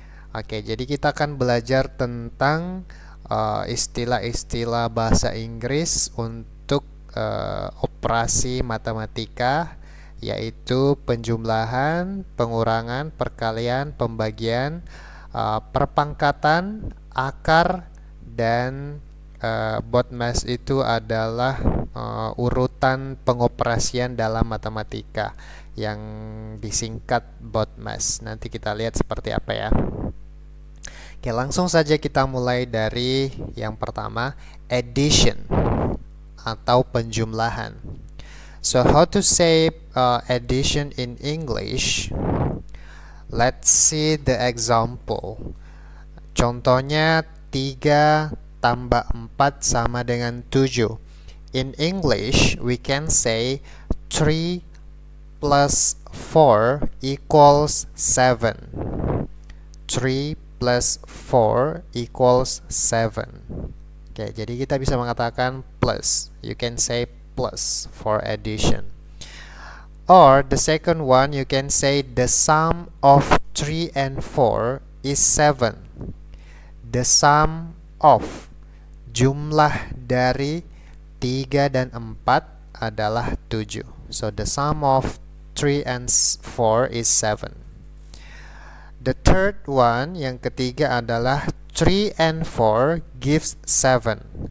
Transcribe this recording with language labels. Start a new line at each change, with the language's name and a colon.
Indonesian: Oke, jadi kita akan belajar tentang istilah-istilah bahasa Inggris untuk operasi matematika, yaitu penjumlahan, pengurangan, perkalian, pembagian, perpangkatan, akar, dan BODMAS itu adalah urutan pengoperasian dalam matematika yang disingkat BODMAS. Nanti kita lihat seperti apa ya. Oke, langsung saja kita mulai dari yang pertama, addition atau penjumlahan.
English: So how to say addition in English? Let's see the example.
Indonesian: Contohnya 3 tambah 4 sama dengan 7.
English: In English, we can say 3 plus 4 equals 7. 3 plus 4 equals 7.
Indonesian: Oke, jadi kita bisa mengatakan plus.
English: You can say plus for addition. Or the second one, you can say the sum of 3 and 4 is 7. The sum of,
Indonesian: jumlah dari 3 dan 4 adalah 7.
English: So the sum of 3 and 4 is 7. The third one,
Indonesian: yang ketiga adalah
English: 3 and 4 gives 7.